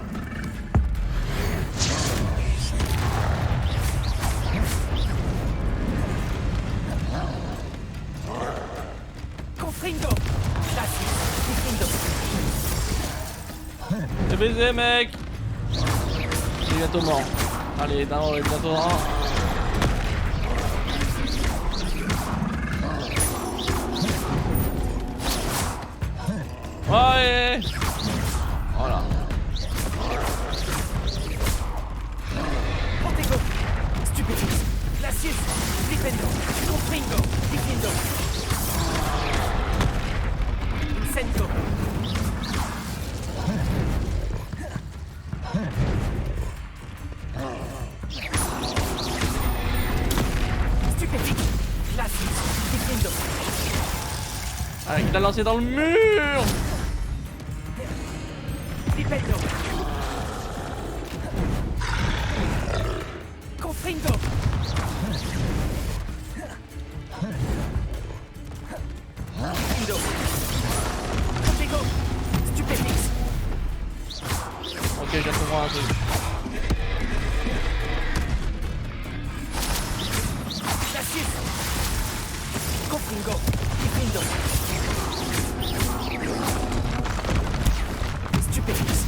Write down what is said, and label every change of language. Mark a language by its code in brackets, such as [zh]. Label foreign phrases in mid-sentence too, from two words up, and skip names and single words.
[fr] C'est baisé, mec. Il est bientôt mort. Allez, non, il est bientôt mort. Ouais. Voilà. Protego, Stupefix, Glacius, Flipendo, Confringo, Diffindo, Incendio. Stupefix, Glacius, Diffindo. Ah, il l'a lancé dans le mur. Flipendo. Confringo. Diffindo. Protego, Stupefix. Ok, j'ai compris un truc. Glacius. Confringo, Diffindo. Stupefix.